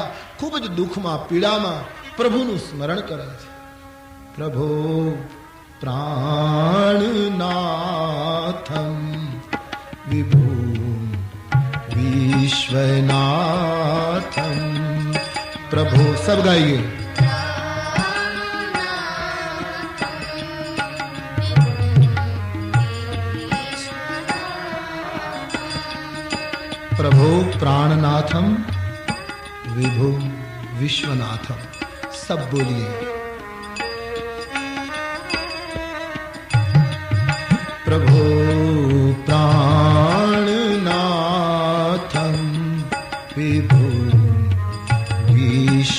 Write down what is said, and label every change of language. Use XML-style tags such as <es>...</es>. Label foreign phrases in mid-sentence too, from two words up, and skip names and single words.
<gu>ખૂબ જ દુઃખમાં, પીડામાં પ્રભુનું સ્મરણ કરે છે.</gu> <sa>प्रभो प्राणनाथम विभु विश्वनाथम.</sa> <hi>प्रभु सब गाइए.</hi> <sa>प्रभो प्राणनाथम विभु विश्वनाथम.</sa> <hi>सब बोलिए.</hi> <sa>प्रभो प्राणनाथम विभु</sa>